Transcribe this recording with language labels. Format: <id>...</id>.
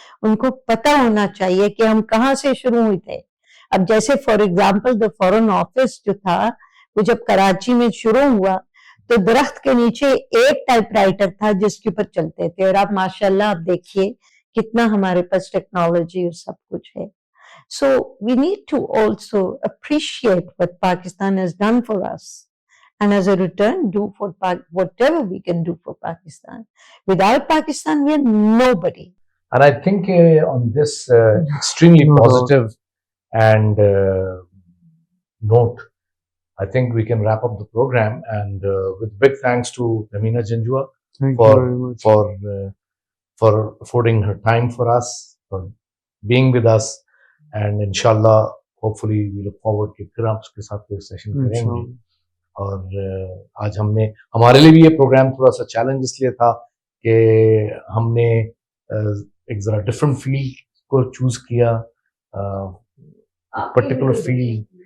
<ur>ان کو پتا ہونا چاہیے کہ ہم کہاں سے شروع ہوئے تھے. اب جیسے</ur> <en>for example</en> <ur>the foreign office جو تھا وہ جب کراچی میں شروع ہوا تو درخت کے نیچے ایک ٹائپ رائٹر تھا جس کے اوپر چلتے تھے, اور آپ ماشاء اللہ آپ دیکھیے کتنا ہمارے پاس ٹیکنالوجی اور سب کچھ ہے.</ur> <en>So we need to also appreciate what Pakistan has done for us, and as a return do for whatever we can do for Pakistan. Without Pakistan we are nobody. And I think on this extremely positive and note, I think we can wrap up the program, and with big thanks to Amina Janjua Thank you very much. for affording her time for us, for being with us, and inshallah hopefully we look forward</en> <ur>کہ پھر آپ کے ساتھ کوئی session کریں گے. اور آج ہم نے, ہمارے لیے بھی یہ پروگرام تھوڑا سا چیلنج اس لیے تھا کہ ہم نے ایک ذرا ڈفرینٹ فیلڈ کو چوز کیا, پرٹیکولر فیلڈ.</ur>